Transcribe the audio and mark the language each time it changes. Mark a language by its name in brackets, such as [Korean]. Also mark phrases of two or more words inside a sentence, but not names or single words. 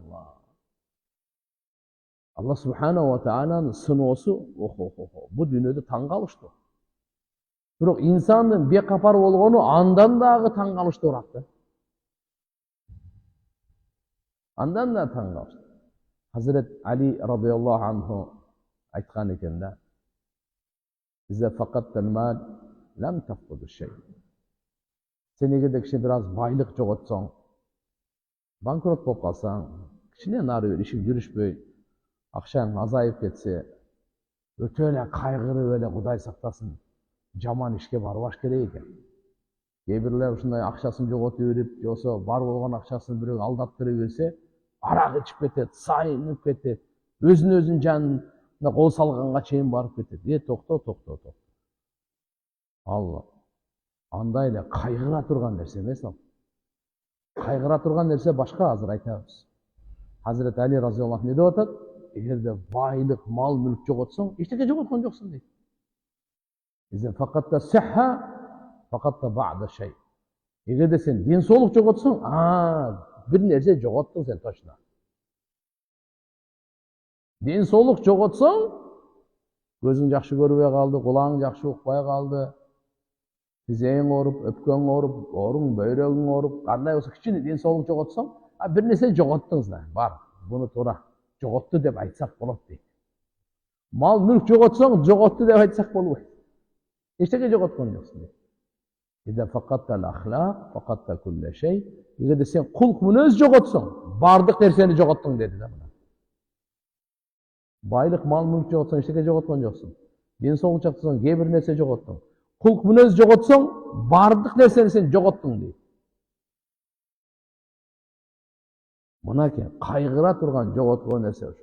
[Kyrgyz] Алла субханаху ва тааланын сыноосу бул дүйнөдө таң калыштуу. Бирок инсандын бекапар болгону андан дагы таң калыштуу уракты. Андан да таң калыштуу. Hazret Ali [Arabic] رضي الله عنه [Kyrgyz] айткан экен да: [Arabic] "إذا فقدت المال لم تفقد شيئا." [Kyrgyz] Sen эгерде кичине бир аз байлык жоготсоң, банкрот болуп калсаң, кичине нары бир ишиң жүрүшпөй, акчаң азайып кетсе, өтө эле кайгырып эле Кудай сактасын, жаман ишке барбаш керек экен. Кээ бирлер ушундай акчасын жоготуп берип, же болсо бар болгон акчасын бирөө алдаттырып берсе, арак ичип кетет, сайынып кетет, өзүн жанына кол салганга чейин барып кетет. Токто. Алла, андай эле кайгыра турган нерсе эмес ал. Кайгыра турган нерсе башка, азыр айтабыз. Hazret Ali [Arabic] رضي الله عنه [Kyrgyz] не деп атат? Эгерде байлык, мал, мүлк жоготсоң, эчтеке жоготкон жоксуң дейт. [Arabic] إذا فقدت الصحة، فقدت بعض شيء. [Kyrgyz] Эгерде сен ден соолук жоготсоң, бир нерсе жоготтуң сен точно. Ден соолук жоготсоң, көзүң жакшы көрбөй калды, кулагың жакшы укпай калды, тизең ооруп, өпкөң ооруп, ооруң, бөйрөгүң ооруп, кандай болсо кичине ден соолук жоготсоң, бир нерсе жоготтуңуз да, бар. Буну туура жоготту деп айтсак болот дейт. Мал, мүлк жоготсоң, жоготту деп айтсак болбойт. Эчтеке жоготкон жоксуң дейт. [Arabic] إذا فقدت الأخلاق، فقدت كل شيء. [Kyrgyz] Эгерде сен кулк мүнөз жоготсоң, бардык нерсени жоготтуң деди да мына. Байлык, мал, мүлк жоготсоң, эчтеке жоготкон жоксуң. Ден соолук жоготсоң, кээ бир нерсе жоготтуң. Кулк мүнөз жоготсоң, бардык нерсени сен жоготтуң дейт. Мынакей кайгыра турган жоготкон нерсе ошо.